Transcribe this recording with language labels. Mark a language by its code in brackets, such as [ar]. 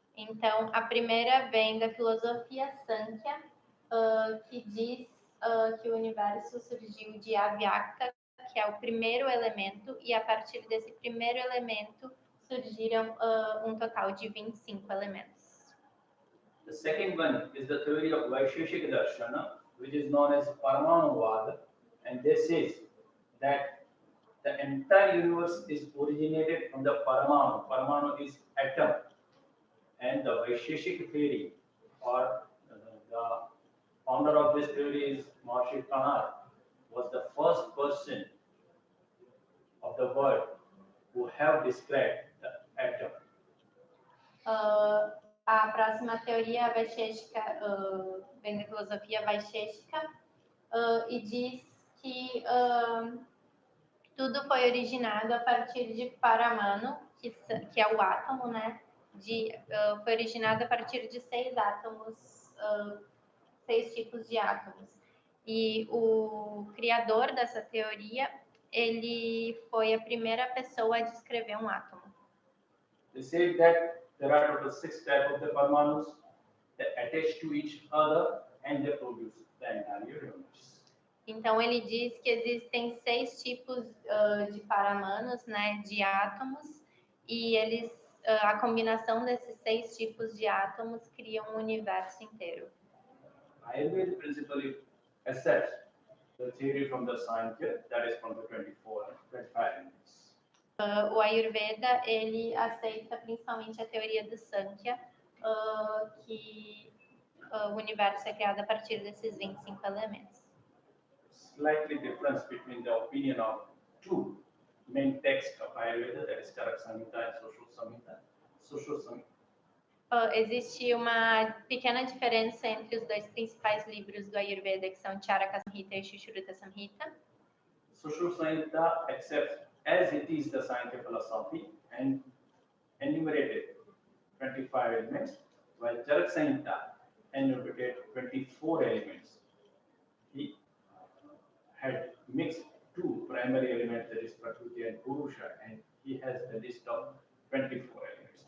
[pt] Então, a primeira vem da filosofia Sankhya, que diz que o universo surgiu de avyakta, que é o primeiro elemento, e a partir desse primeiro elemento surgiram um total de 25 elementos. [en] The second one is the theory of Vaisheshika Darshana, which is known as Paramanuvada, and this says that the entire universe is originated from the Paramanu. Paramanu is atom. And the Vaisheshika theory, or the founder of this theory is Maharishi Kanar, was the first person of the world who have described the atom. [pt] A próxima teoria Vaisheshika, vem da filosofia Vaisheshika, e diz que tudo foi originado a partir de Paramanu, que é o átomo, né? Foi originado a partir de 6 átomos, 6 tipos de átomos. E o criador dessa teoria, ele foi a primeira pessoa a descrever um átomo. [en] They say that there are total 6 types of the Paramanus that attach to each other and they produce the entire universe. [pt] Então ele diz que existem 6 tipos de Paramanos, né, de átomos, e a combinação desses 6 tipos de átomos cria um universo inteiro. [en] Ayurved principally accepts the theory from the Sankhya, that is from the 25 elements. [pt] O Ayurveda, ele aceita principalmente a teoria do Sankhya, que o universo é criado a partir desses 25 elementos. [en] Slightly difference between the opinion of two main texts of Ayurveda, that is Charaka Samhita and Sushruta Samhita. [pt] Existe uma pequena diferença entre os dois principais livros do Ayurveda, que são Charaka Samhita e Sushruta Samhita. [en] Sushruta Samhita accepts as it is the Sankhya philosophy and enumerated 25 elements, while Charaka Samhita enumerated 24 elements. He had mixed two primary elements, that is Prakriti and Purusha, and he has a list of 24 elements.